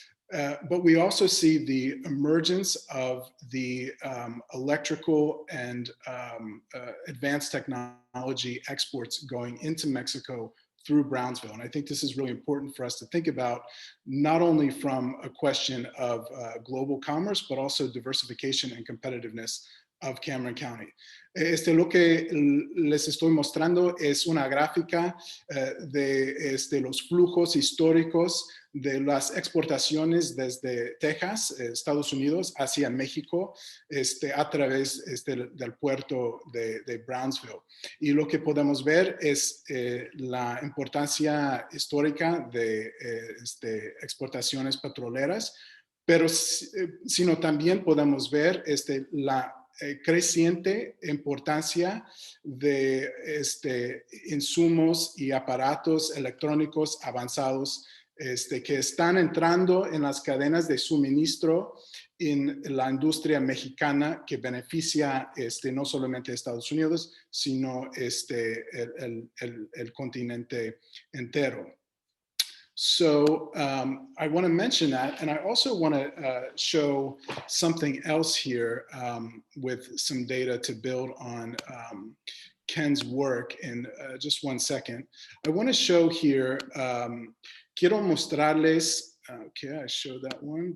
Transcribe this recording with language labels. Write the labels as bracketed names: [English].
[English] But we also see the emergence of the electrical and advanced technology exports going into Mexico through Brownsville. And I think this is really important for us to think about, not only from a question of global commerce, but also diversification and competitiveness of Cameron County. [Spanish] Lo que les estoy mostrando es una gráfica de los flujos históricos de las exportaciones desde Texas, Estados Unidos, hacia México, a través del puerto de Brownsville. Y lo que podemos ver es la importancia histórica de exportaciones petroleras, pero sino también podemos ver la creciente importancia de insumos y aparatos electrónicos avanzados que están entrando en las cadenas de suministro en la industria mexicana, que beneficia no solamente a Estados Unidos, sino el continente entero. [English] So I want to mention that, and I also want to show something else here with some data to build on Ken's work in just one second. I want to show here, [Spanish] quiero mostrarles, [English] okay, I showed that one.